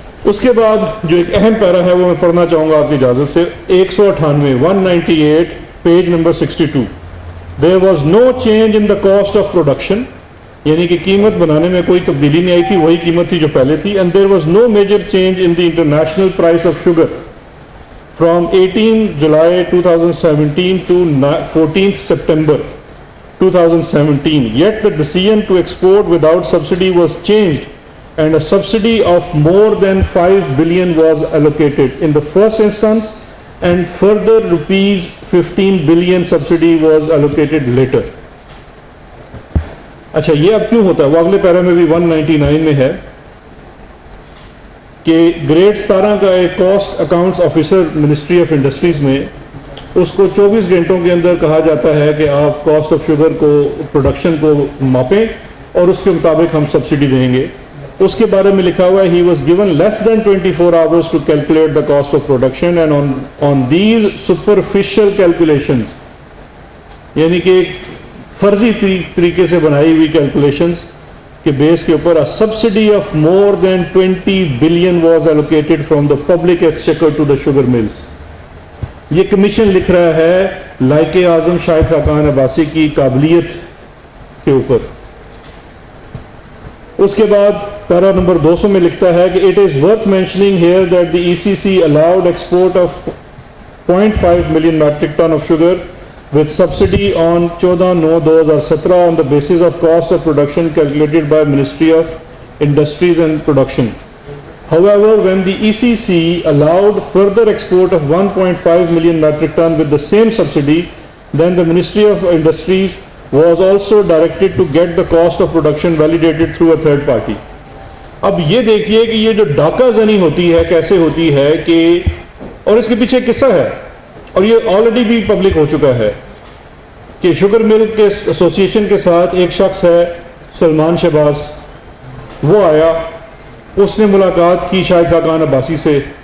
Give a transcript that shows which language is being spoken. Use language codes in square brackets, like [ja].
[ur] اس کے بعد جو ایک اہم پیرا ہے وہ میں پڑھنا چاہوں گا آپ کی اجازت سے, 198 page number 62. [en] There was no change in the cost of production, [ur] یعنی کہ قیمت بنانے میں کوئی تبدیلی نہیں آئی تھی, وہی قیمت تھی جو پہلے تھی. [en] And there was no major change in the international price of sugar from 18 July 2017 to 14 September 2017. Yet the decision to export without subsidy was changed and a subsidy of more than 5 billion was allocated in the first instance, and further rupees 15 billion subsidy was allocated later. [ur] اچھا, یہ اب کیوں ہوتا ہے؟ وہ اگلے پیرا میں بھی 199 میں ہے کہ گریڈ 17 کا ایک cost accounts officer ministry of industries میں, اس کو 24 گھنٹوں کے اندر کہا جاتا ہے کہ آپ کاسٹ آف شوگر کو, پروڈکشن کو ماپیں اور اس کے مطابق ہم سبسڈی دیں گے. اس کے بارے میں لکھا ہوا ہے, [en] he was given less than 24 hours to calculate the cost of production and on these superficial calculations, [ur] یعنی کہ ایک فرضی طریقے سے بنائی ہوئی کیلکولیشنز کے بیس کے اوپر, [en] a subsidy of more than 20 billion was allocated from the public exchequer to the sugar mills. [ur] یہ کمیشن لکھ رہا ہے لائق اعظم شاہد خاقان عباسی کی قابلیت کے اوپر. اس کے بعد پیرا نمبر 200 میں لکھتا ہے کہ [en] it is worth mentioning here that the ECC allowed export of 0.5 million metric ton of sugar with subsidy on 14/9/2017 on the basis of cost of production calculated by Ministry of Industries and Production. However, when the ECC allowed further export of 1.5 million metric ton with the same subsidy, then the Ministry of Industries was also directed to get the cost of production validated through a third party. [ur] اب یہ دیکھیے کہ یہ جو ڈاکہ زنی ہوتی ہے کیسے ہوتی ہے کہ, اور اس کے پیچھے ایک قصہ ہے اور یہ آلریڈی بھی پبلک ہو چکا ہے کہ شوگر مل کے ایسوسی ایشن کے ساتھ ایک شخص ہے سلمان شہباز, وہ آیا, اس نے ملاقات کی شاہد خاقان عباسی سے.